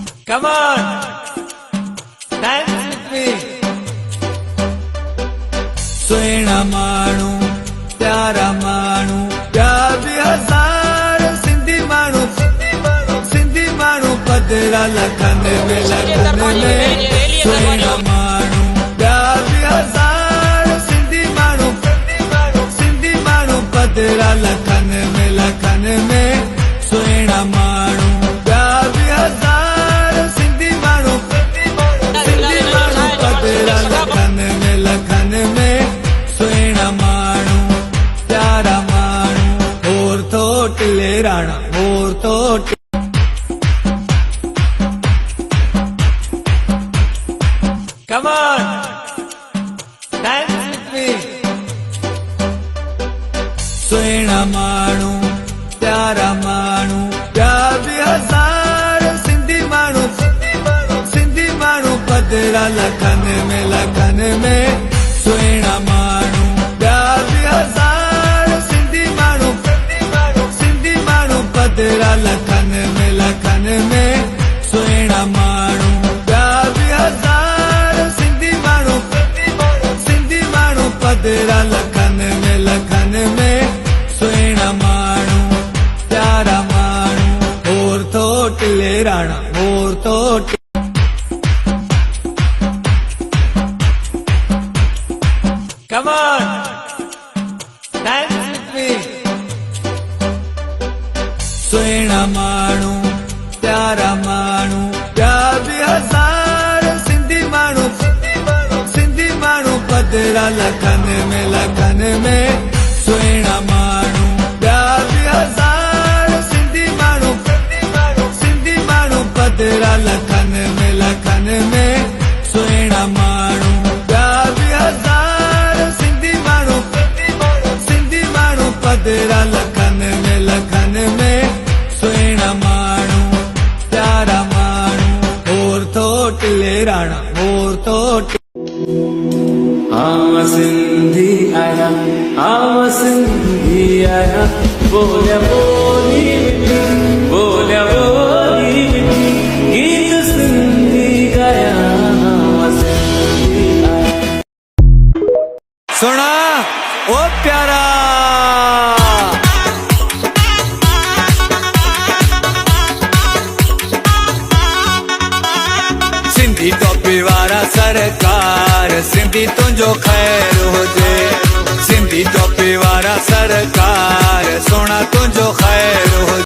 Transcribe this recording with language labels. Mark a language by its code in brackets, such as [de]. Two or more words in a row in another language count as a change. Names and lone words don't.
[en] Come on, dance with me. [sd] सुहिणा माण्हू प्यारा माण्हू प्यार बि हज़ार सिंधी माण्हू पधरा लखनि में सुहिणा माण्हू प्यार बि हज़ार सिंधी माण्हू पधरा लखनि में सुहिणा माण्हू प्यार बि हज़ार सिंधी माण्हू पधरा लखनि में सुहिणा माण्हू प्यारा माण्हू होर थो टिले राणा होर थो [en] Come on, dance with me. [sd] सुहिणा माण्हू प्यारा माण्हू प्यार बि हज़ार सिंधी माण्हू पधरा लखनि में सुहिणा माण्हू प्यार बि हज़ार सिंधी माण्हू पधरा लखनि में सुहिणा माण्हू प्यार बि हज़ार सिंधी माण्हू पधरा लखनि में सुहिणा माण्हू प्यारा माण्हू होर थो टिले राणा होर थो [en] Come on, dance with me. [sd] सुहिणा माण्हू प्यारा माण्हू प्यार बि हज़ार सिंधी माण्हू पधरा लखनि में सुहिणा माण्हू प्यार बि हज़ार सिंधी माण्हू पधरा लखनि में सुहिणा माण्हू प्यार बि हज़ार सिंधी माण्हू पधरा लखनि में सुहिणा माण्हू प्यारा माण्हू होर थो टिले राणा होर थो [en] I'm a Sindhi [sd] आया बोलिया बोली गीत सिंधी गाया [en] I'm a Sindhi [sd] आया सुना ओ प्यारा सिंधी टोपी वारा सरकार सिंधी तुंहिंजो ख़ैर हुजे सिंधी टोपी वारा सरकार सोना तुंहिंजो ख़ैर हुजे